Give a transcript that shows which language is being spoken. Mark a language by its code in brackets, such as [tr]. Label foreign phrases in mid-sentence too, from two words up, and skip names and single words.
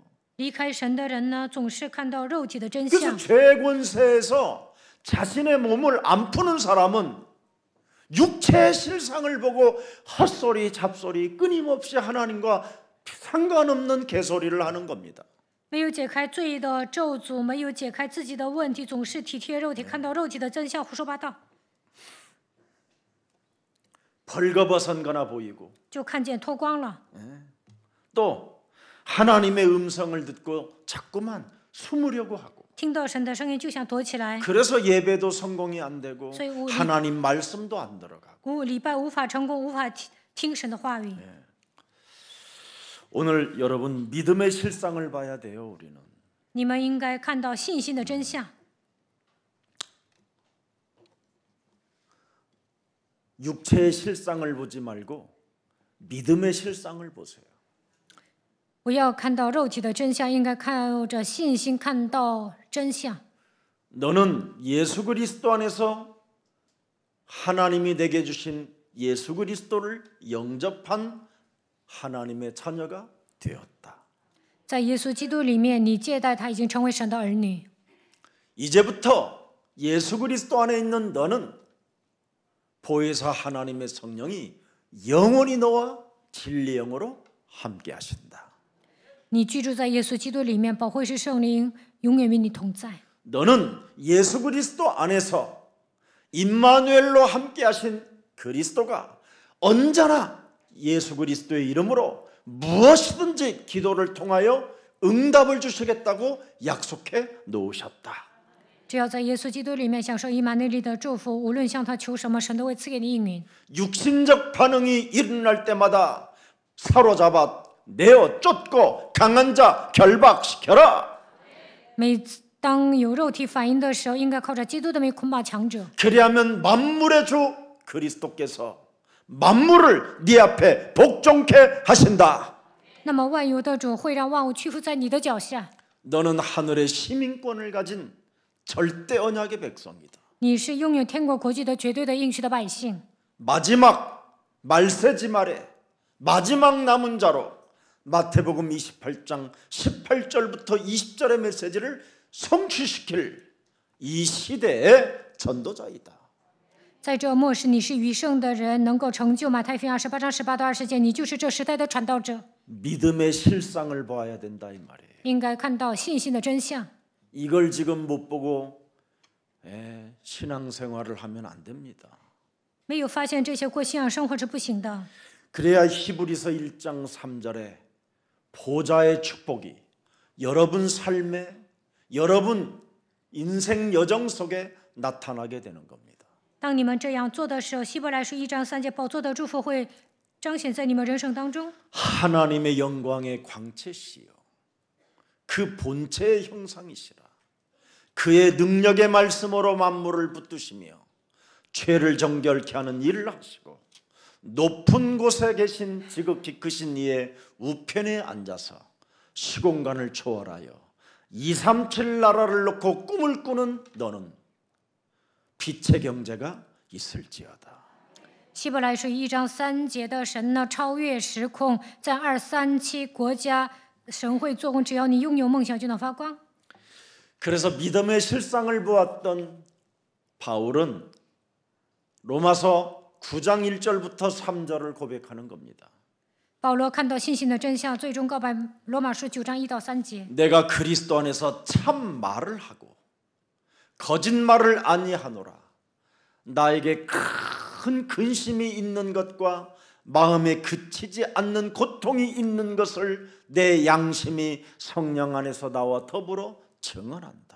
[zh] 离开神的人呢，总是看到肉体的真 [ko] 그래서 [zh] 相。 [ko] 죄 권세에서 자신의 몸을 안 푸는 사람은 육체의 실상을 보고 헛소리 잡소리 끊임없이 하나님과 상관없는 개소리를 하는 겁니다. [zh] 没有解开罪的咒诅，没有解开自己的问题，总是体贴肉体，看到肉体的真相，胡说八道， [ko] 벌거벗은 거나 보이고 [zh] 就看见脱光了。 [ko] 또 하나님의 음성을 듣고 자꾸만 숨으려고 하고 [zh] 听到神的声音就想躲起来， [ko] 그래서 예배도 성공이 안 되고 저희 우리- 하나님 말씀도 안 들어가고 [zh] 礼拜无法成功，无法听神的话语。 [ko] 오늘 여러분 믿음의 실상을 봐야 돼요. 우리는 [zh] 你们应该看到信心的真相， [ko] 육체의 실상을 보지 말고 믿음의 실상을 보세요. [zh] 不要看到肉体的真相，应该靠着信心看到真相。 [ko] 너는 예수 그리스도 안에서 하나님이 내게 주신 예수 그리스도를 영접한 하나님의 자녀가 되었다. [zh] 在耶稣基督里面，你接待他，已经成为神的儿女。 [ko] 이제부터 예수 그리스도 안에 있는 너는 보혜사 하나님의 성령이 영원히 너와 진리 영으로 함께 하신다. [zh] 你居住在耶稣基督里面，保惠师圣灵永远与你同在。 [ko] 너는 예수 그리스도 안에서 임마누엘로 함께 하신 그리스도가 언제나 예수 그리스도의 이름으로 무엇이든지 기도를 통하여 응답을 주시겠다고 약속해 놓으셨다. [zh] 只要在耶稣基督里面享受以马内利的祝福，无论向他求什么，神都会赐给你应允。 [ko] 육신적 반응이 일어날 때마다 사로잡아 내어 쫓고 강한 자 결박시켜라. [zh] 每当有肉体反应的时候，应该靠着基督的名捆绑强者。 [ko] 그리하면 만물의 주 그리스도께서 만물을 네 앞에 복종케 하신다. [zh] 那么万有的主会让万物屈服在你的脚下。 [ko] 너는 하늘의 시민권을 가진 절대 언약의 백성이다. [zh] 你是拥有天国国际的绝对的应许的百姓。 [ko] 마지막 말세지 말에 마지막 남은 자로 마태복음 28장 18절부터 20절의 메시지를 성취시킬 이 시대의 전도자이다. [zh] 在这末世，你是余剩的人，能够成就马太福音28章18到20节，你就是这时代的传道者。 [ko] 믿음의 실상을 봐야 된다 이 말이에요. [zh] 应该看到信心的真相。 [ko] 이걸 지금 못 보고 신앙생활을 하면 안 됩니다. [zh] 没有发现这些过信仰生活是不行的。 [ko] 그래야 히브리서 1장 3절에 보좌의 축복이 여러분 삶에 여러분 인생 여정 속에 나타나게 되는 겁니다. [zh] 当你们这样做的时候，希伯来书1章3节宝座的祝福会彰显在你们人生当中。 [ko] 하나님의 영광의 광채시여 그 본체의 형상이시라 그의 능력의 말씀으로 만물을 붙드시며 죄를 정결케 하는 일을 하시고 높은 곳에 계신 지극히 크신 이의 우편에 앉아서 시공간을 초월하여 237 나라를 놓고 꿈을 꾸는 너는 빛의 경제가 있을지어다. [zh] 希伯来书1章3节的神呢，超越时空，在237国家，神会做工，只要你拥有梦想，就能发光。 [ko] 그래서 믿음의 실상을 보았던 바울은 로마서 9장 1절부터 3절을 고백하는 겁니다. [zh] 保罗看到信心的真相，最终告白罗马书9章1到3节。 [ko] 내가 그리스도 안에서 참 말을 하고 거짓말을 아니하노라. 나에게 큰 근심이 있는 것과 마음에 그치지 않는 고통이 있는 것을 내 양심이 성령 안에서 나와 더불어 증언한다.